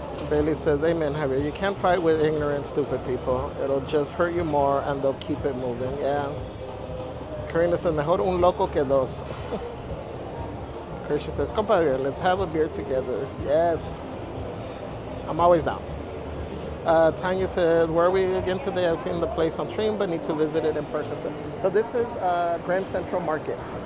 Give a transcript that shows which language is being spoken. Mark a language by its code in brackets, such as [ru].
[en] Bailey says, amen, Javier. You can't fight with ignorant, stupid people. It'll just hurt you more and they'll keep it moving. Yeah. Karina says, [es] mejor un loco que dos. [en] Christian says, compadre, let's have a beer together. Yes. I'm always down. Tanya said, where are we again today? I've seen the place on stream, but need to visit it in person. So this is Grand Central Market.